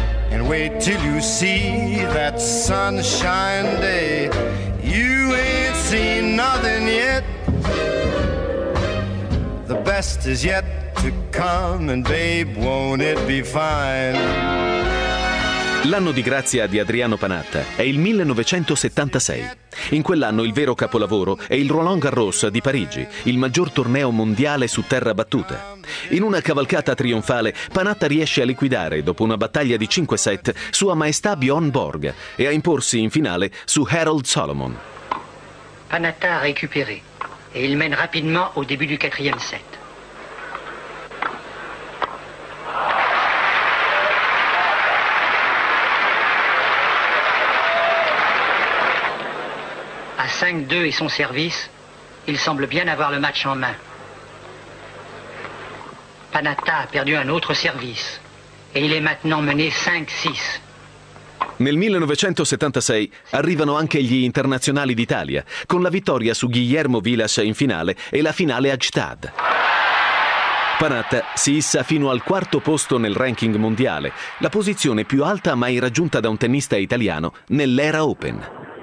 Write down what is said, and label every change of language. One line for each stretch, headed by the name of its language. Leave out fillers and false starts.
English: And wait till you see that sunshine day. You ain't seen nothing yet. The best is yet to come, and babe, won't it be fine?
Italian: L'anno di grazia di Adriano Panatta è il 1976. In quell'anno il vero capolavoro è il Roland Garros di Parigi, il maggior torneo mondiale su terra battuta. In una cavalcata trionfale, Panatta riesce a liquidare, dopo una battaglia di 5 set, sua maestà Bjorn Borg e a imporsi in finale su Harold Solomon.
French: Panatta
Italian: ha recuperé e
French: il mène rapidement au début du quatrième set. À 5-2 et son service, il semble bien avoir le match en main. Panatta a perdu un autre service et il est maintenant mené 5-6.
Italian: Nel 1976 arrivano anche gli internazionali d'Italia, con la vittoria su Guillermo Vilas in finale e la finale a Gstaad. Panatta si issa fino al quarto posto nel ranking mondiale, la posizione più alta mai raggiunta da un tennista italiano nell'era Open.